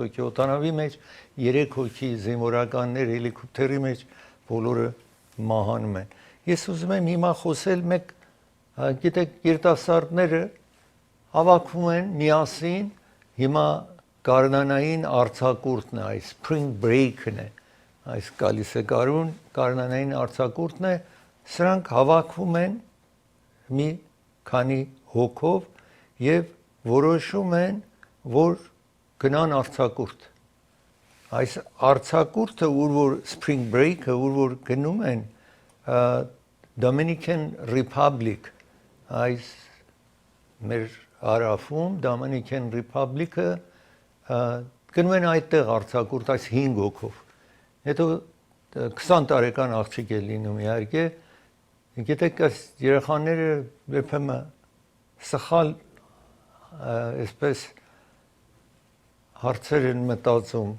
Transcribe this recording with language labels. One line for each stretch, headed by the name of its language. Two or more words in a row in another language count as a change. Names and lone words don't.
Armenian: հոգի օդանավի մեջ 3 հոգի զինվորականներ հելիկոպտերի մեջ բոլորը մահանում են ես ուզում եմ հիմա խոսել մեկ գիտեք երիտասարդները հավաքվում են միասին հիմա Գարնանային արձակուրդն է, այս
English: spring break-
Armenian: ն է, այս գալիս է գարուն, գարնանային արձակուրդն է, սրանք հավաքվում են մի քանի հոգով եւ որոշում են, որ գնան արձակուրդ։ Այս արձակուրդը, որ
English: spring break-
Armenian: ը, որ գնում են Dominican Republic, այս մեր հարավում Dominican Republic-ը գնում են այդտեղ արձակուրդ այս 5 հոգով հետո 20 տարեկան աղջիկ է լինում իհարկե գիտեք այս երեխաները երբեմն սխալ այսպես հարցեր են մտածում